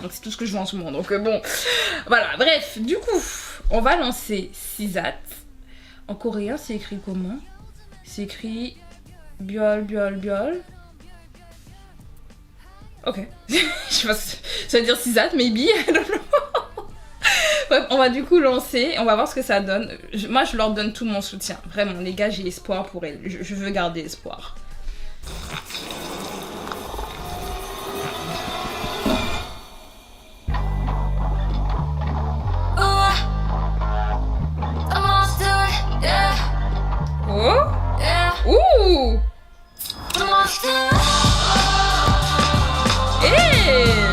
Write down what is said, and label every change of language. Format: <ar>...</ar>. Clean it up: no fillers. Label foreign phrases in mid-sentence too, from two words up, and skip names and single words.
<fr>Donc c'est tout ce que je vois en ce moment. Donc bon, voilà. Bref, du coup, on va lancer Sizat. En coréen, c'est écrit comment? C'est écrit biol, biol, biol. Ok. Je sais pas si ça veut dire Sizat,</fr> <en>maybe. I don't know.</en> <fr>Bref, on va du coup lancer. On va voir ce que ça donne. Moi, je leur donne tout mon soutien. Vraiment, les gars, j'ai espoir pour elles. Je veux garder espoir. Oh! Ouh! Hey!</fr>